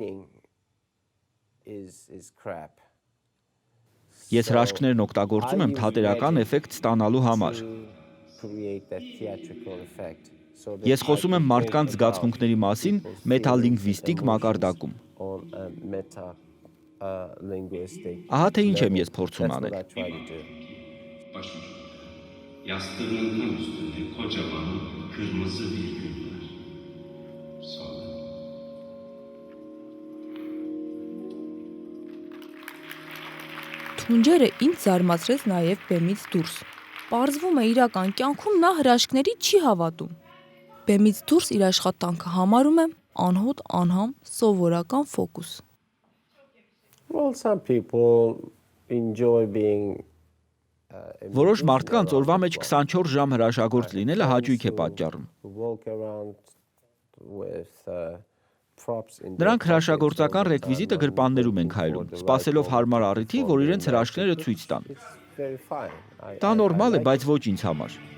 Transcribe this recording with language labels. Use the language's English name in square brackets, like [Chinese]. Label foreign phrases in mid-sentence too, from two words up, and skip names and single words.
[Armenian] Ես հրաշքներն օգտագործում եմ թատերական էֆեկտ ստանալու համար։ Ես խոսում եմ մարդկանց զգացմունքների մասին մետալինգվիստիկ մակարդակում։ Ահա թե ինչ եմ ես փորձում անել։ [Turkish] Yastığının üstünde kocaman kırmızı bir gül var. Sonra [Armenian] Թունջերը ինձ զարմացրեց նաև բեմից դուրս։ Պարզվում է իրական կյանքում նա հրաշքների չի հավատում։ Բեմից դուրս իր աշխատանքը համարում եմ անհոտ անհամ սովորական ֆոկուս։ [English] Well, some people enjoy being [Armenian] Որոշ մարդկանց օրվա մեջ 24 ժամ հրաշագործ լինելը հաճույք է պատճառում։ Նրանք հրաշագործական ռեկվիզիտը գրպաններում են քայլում, սպասելով հարմար առիթի, որ իրենց հրաշքները ցույց տան։ Դա նորմալ է, բայց ոչ ինձ համար։